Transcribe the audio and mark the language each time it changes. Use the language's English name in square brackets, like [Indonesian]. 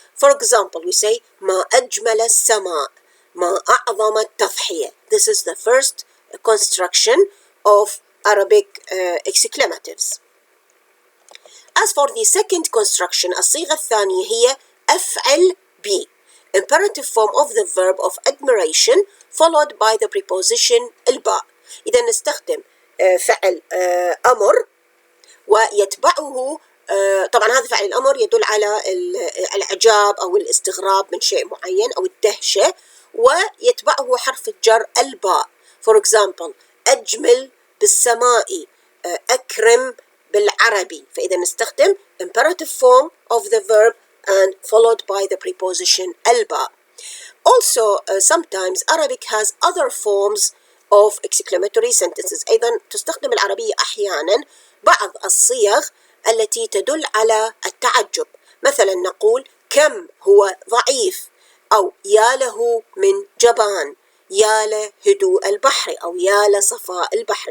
[English] For example, we say [Arabic] ما أجمل السماء، ما أعظم التضحية. [English] This is the first construction of Arabic exclamatives. As for the second construction, [Arabic] الصيغة الثانية هي أفعل بي، [English] imperative form of the verb of admiration followed by the preposition الباء. [Arabic] إذا نستخدم فعل أمر ويتبعه طبعا هذا فعل الأمر يدل على الإعجاب أو الاستغراب من شيء معين أو الدهشة، ويتبعه حرف الجر الباء. [English] For example, [Arabic] أجمل بالسماء، أكرم بالعربي. فإذا نستخدم [English] imperative form of the verb and followed by the preposition الباء. Also, sometimes Arabic has other forms of exclamatory sentences. [Arabic] أيضا تستخدم العربية أحيانا بعض الصيغ التي تدل على التعجب. مثلا نقول كم هو ضعيف، أو يا له من جبان، يا له هدوء البحر، أو يا لصفاء البحر.